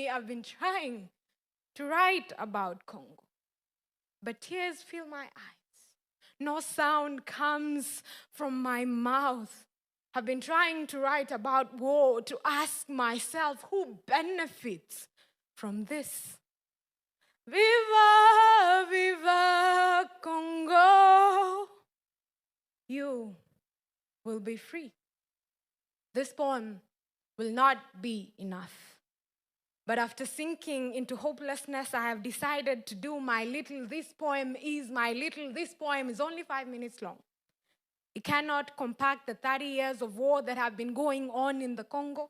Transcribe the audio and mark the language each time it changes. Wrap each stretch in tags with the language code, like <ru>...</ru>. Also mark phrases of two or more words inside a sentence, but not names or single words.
<en>I've been trying to write about Congo, but tears fill my eyes. No sound comes from my mouth. I've been trying to write about war, to ask myself who benefits from this. Viva, viva Congo. You will be free. This poem will not be enough. But after sinking into hopelessness, I have decided to do my little. This poem is my little. This poem is only 5 minutes long. It cannot compact the 30 years of war that have been going on in the Congo.</en>